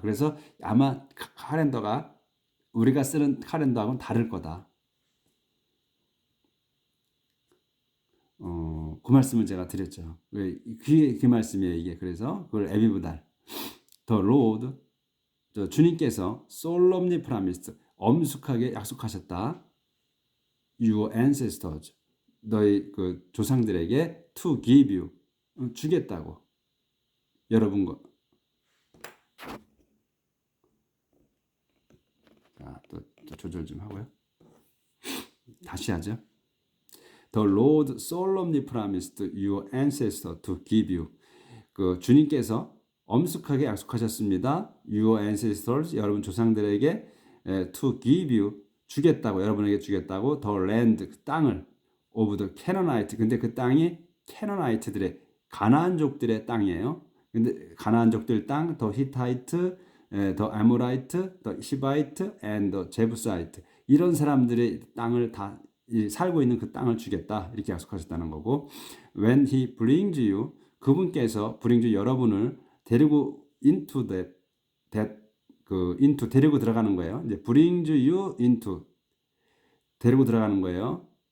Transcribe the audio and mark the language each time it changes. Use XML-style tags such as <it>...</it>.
<ko>그래서 아마 칼렌더가 우리가 쓰는 칼렌더하고는 다를 거다. 그 말씀을 제가 드렸죠. 그 말씀이에요, 이게. 그래서 그걸 에비브 달.</ko> <en>The Lord,</en> <ko>주님께서</ko> <en>solemnly promised,</en> <ko>엄숙하게 약속하셨다.</ko> <en>Your ancestors,</en> <ko>너희 그 조상들에게</ko> <en>to give you,</en> <ko>주겠다고. 여러분 거. 자, 또 조절 좀 하고요. 다시 하죠.</ko> <en>The Lord solemnly promised your ancestor to give you.</en> <ko>그 주님께서 엄숙하게 약속하셨습니다.</ko> <en>Your ancestors,</en> <ko>여러분 조상들에게</ko> <en>to give you,</en> <ko>주겠다고, 여러분에게 주겠다고.</ko> <en>The land,</en> <ko>그 땅을</ko> <en>of the Canaanite.</en> <ko>근데 그 땅이 캐나나이트들의 가나안족들의 땅이에요. 근데 가나안족들 땅,</ko> <en>the Hittite, the Amorite, the Hivite, and the Jebusite.</en> <ko>이런 사람들의 땅을 다 살고 있는 그 땅을 주겠다 이렇게 약속하셨다는 거고,</ko> <en>when he brings you,</en> <ko>그분께서</ko> <en>brings you,</en> <ko>여러분을 데리고</ko> <en>into into</en> <ko>데리고 들어가는 거예요. 이제</ko> <en>brings you into</en> <ko>데리고 들어가는 거예요.</ko>